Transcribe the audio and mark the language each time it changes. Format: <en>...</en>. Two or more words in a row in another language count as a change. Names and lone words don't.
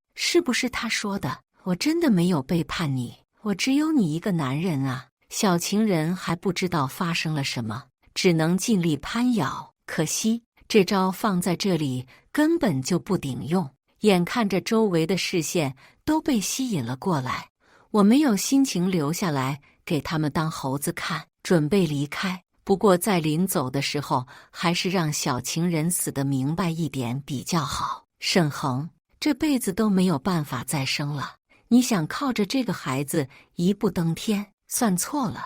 <zh>是不是他說的？我真的沒有背叛你，我只有你一個男人啊！小情人還不知道發生了什麼，只能盡力攀咬。可惜這招放在這裡根本就不頂用。眼看着周圍的視線都被吸引了過來，我沒有心情留下來給他們當猴子看，準備離開。不過在臨走的時候，還是讓小情人死得明白一點比較好。沈恆，這輩子都沒有辦法再生了，你想靠着這個孩子一步登天，算錯了。</zh>